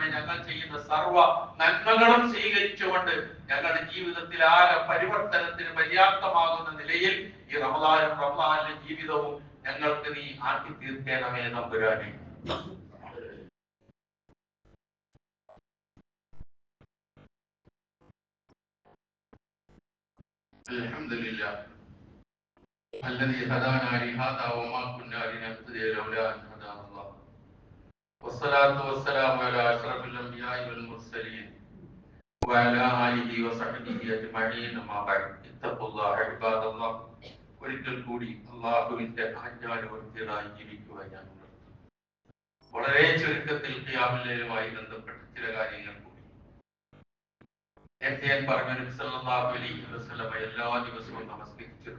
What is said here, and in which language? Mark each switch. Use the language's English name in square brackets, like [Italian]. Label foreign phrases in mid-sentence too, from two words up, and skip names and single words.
[Malayalam] ഞങ്ങൾ ചെയ്യുന്ന സർവ്വ നന്മകളും സ്വീകരിച്ചുകൊണ്ട് ഞങ്ങളുടെ ജീവിതത്തിൽ ആകെ പരിവർത്തനത്തിന് പര്യാപ്തമാകുന്ന നിലയിൽ ഈ റമദാനിലെ ജീവിതവും ഞങ്ങൾക്ക് നീ ആക്കി തീർക്കണമേ തമ്പുരാനെ. [Arabic] അൽഹംദുലില്ലാ الذي هدانا لهذا وما كنا لنهتدي لولا أن هدانا الله والصلاة والسلام على أشرف الأنبياء والمرسلين وعلى آله وصحبه أجمعين أما بعد اتقوا الله عباد الله. [Malayalam] ഒരിക്കൽ കൂടി അള്ളാഹുവിന്റെ ആജ്ഞാനുവർത്തികളായി ജീവിക്കുവാൻ ഞാൻ ഉണർത്തുന്നു. വളരെ ചുരുക്കത്തിൽ ഖിയാമുൽ ലൈലുമായി ബന്ധപ്പെട്ട ചില കാര്യങ്ങൾ കൂടി. നേരത്തെ ഞാൻ പറഞ്ഞു, നബി [Arabic] صلى الله عليه وسلم [Malayalam] എല്ലാ ദിവസവും നമസ്കരിച്ചിരുന്നു.